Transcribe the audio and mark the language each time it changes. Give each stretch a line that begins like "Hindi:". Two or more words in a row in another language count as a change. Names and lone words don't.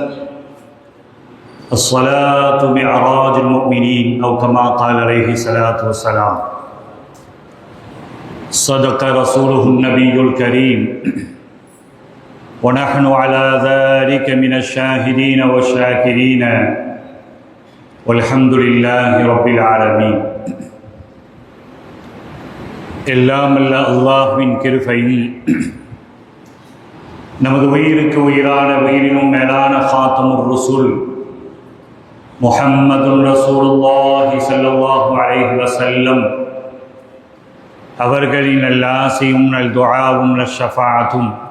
Arabic: الصلاة معراج المؤمنين أو كما قال عليه الصلاة والسلام صدق رسوله النبي الكريم ونحن على ذلك من الشاهدين والشاكرين والحمد لله رب العالمين.
Tamil: எல்லாம் அல்ல அல்லாஹ்வின் கிருபையில் நமது உயிருக்கு உயிரான உயிரினும் மேலான ஃபாத்திமுர் ரசூல்
Arabic: محمد رسول الله صلى الله عليه وسلم
Tamil: அவர்களின் நல்லாசியும் நல் துஆவும் நஷ்ஷஃபாஅத்தும்